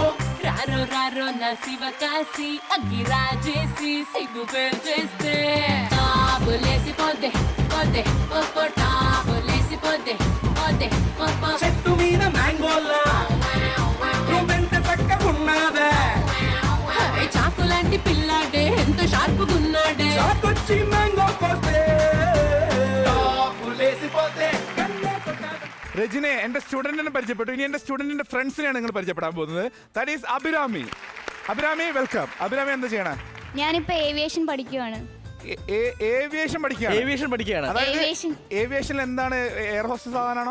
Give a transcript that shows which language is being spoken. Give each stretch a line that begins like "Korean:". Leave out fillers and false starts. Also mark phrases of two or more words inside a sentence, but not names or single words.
Telugu: రారో రారో నా శివకాశి అగ్గి రాజేసి సిగ్గు పెంచేస్తే టాపులేసి పోదే పోదే పప్పో టాపులేసి పోదే పోదే పప్పో చెట్టు మీద మ్యాంగోలా నువ్వెంత చక్కగున్నావే చాకు లాంటి పిల్లాడే ఎంత షార్పుగున్నాడే చాకొచ్చి మ్యాంగో కోస్తే టాపులేసి పోతే
Malayalam: രജനെ എന്റെ സ്റ്റുഡന്റിനെ പരിചയപ്പെട്ടു. ഇനി എന്റെ സ്റ്റുഡന്റിന്റെ ഫ്രണ്ട്സിനെയാണ് നിങ്ങൾ പരിചയപ്പെടാൻ പോകുന്നത്.
English: that is
Malayalam: അഭിരാമി. അഭിരാമി, വെൽക്കം. അഭിരാമി എന്താ ചെയ്യണേ? ഞാനിപ്പോ ഏവിയേഷൻ പഠിക്കുവാണ്. ഏവിയേഷൻ പഠിക്കുകയാണ്. ഏവിയേഷനിൽ എന്താണ്,
English: air hostess
Malayalam: ആവാനാണോ?